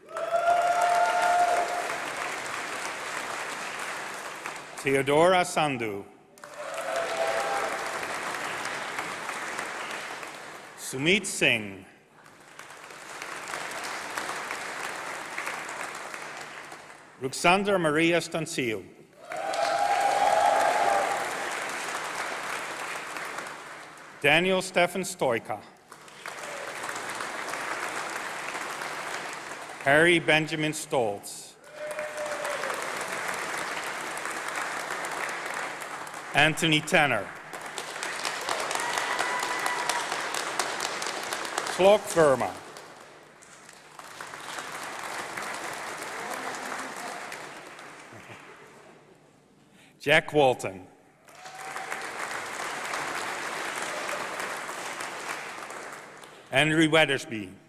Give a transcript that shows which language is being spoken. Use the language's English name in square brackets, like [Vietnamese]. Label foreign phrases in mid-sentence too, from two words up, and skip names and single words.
[English] Theodora Sandhu. Sumit Singh. Ruxandra Maria Stanciu. Daniel Stefan Stoika. Harry Benjamin Stoltz. Anthony Tanner. Clark Verma. Jack Walton. Henry Weathersby.